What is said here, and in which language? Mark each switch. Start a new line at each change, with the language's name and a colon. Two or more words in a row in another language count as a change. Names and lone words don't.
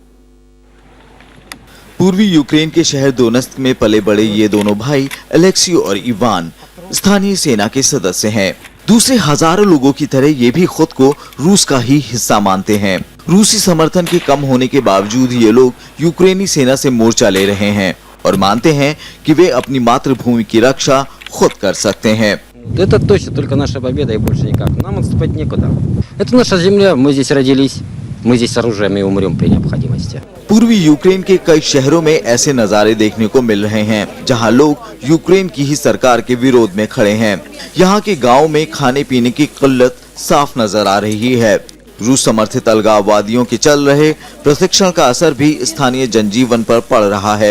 Hindi: पूर्वी यूक्रेन के शहर दोनेत्स्क में पले बड़े ये दोनों भाई अलेक्सी और इवान स्थानीय सेना के सदस्य हैं। दूसरे हजारों लोगों की तरह ये भी खुद को रूस का ही हिस्सा मानते हैं। रूसी समर्थन के कम होने के बावजूद ये लोग यूक्रेनी सेना से मोर्चा ले रहे हैं और मानते हैं कि वे अपनी मातृभूमि की रक्षा खुद कर सकते हैं।
Russian: Это точно только наша победа и больше никак. Нам отступать некуда. Это наша земля, мы здесь родились, мы здесь с оружием и умрем при необходимости.
Hindi: पूर्वी यूक्रेन के कई शहरों में ऐसे नजारे देखने को मिल रहे हैं जहां लोग यूक्रेन की ही सरकार के विरोध में खड़े हैं। यहां के गांवों में खाने पीने की किल्लत साफ नजर आ रही है। रूस समर्थित अलगाववादियों के चल रहे प्रशिक्षण का असर भी स्थानीय जनजीवन पर पड़ रहा है।